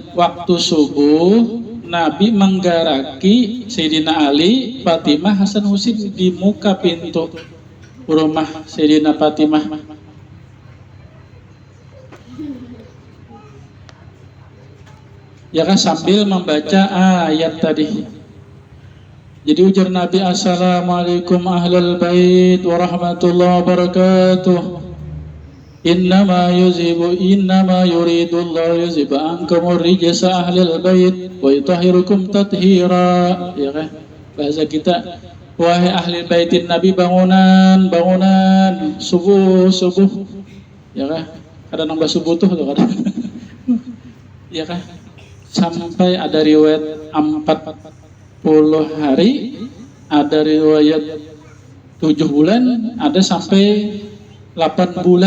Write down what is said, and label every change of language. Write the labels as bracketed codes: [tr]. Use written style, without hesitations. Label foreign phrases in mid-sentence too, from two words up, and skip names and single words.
[id] Waktu subuh Nabi menggaraki Sayyidina Ali, Fatimah, Hasan Husin di muka pintu rumah Sayyidina Fatimah. Ya kan, sambil membaca ayat tadi. Jadi ujar Nabi, [ar] السلام عليكم أهل البيت ورحمة الله وبركاته. إنما يريد الله ليذهب عنكم الرجس أهل البيت ويطهركم تطهيرا. [id] Ya kan, bahasa kita, wahai ahli baitin Nabi, bangunan subuh. Ya kan, kadang nambah subuh tuh kadang. Ya kan, sampai ada riwayat 40 hari, ada riwayat 7 bulan, ada sampai 8 bulan.